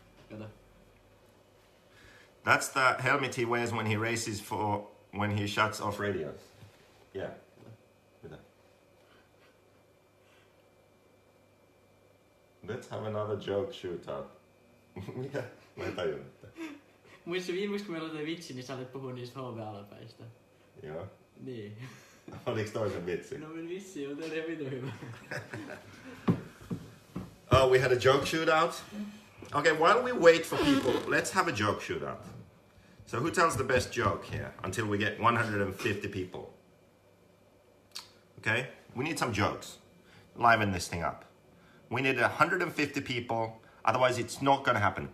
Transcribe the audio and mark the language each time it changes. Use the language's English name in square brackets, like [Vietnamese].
[Finnish] Kato. [English] That's the helmet he wears when he races when he shuts off radios. Yeah. Let's have another joke shootout. [Finnish] Mikä? Mä en tajunnut. Muista viimeksi kun meillä oli vitsi, niin sä olet puhua niistä HV-alapäistä. Joo. Niin. Oliks toisen vitsi? No vitsi, mutta oli vittu hyvä. [English] Oh, we had a joke shootout? Okay, while we wait for people, let's have a joke shootout. So who tells the best joke here until we get 150 people? Okay, we need some jokes. Liven this thing up. We need 150 people, otherwise it's not going to happen.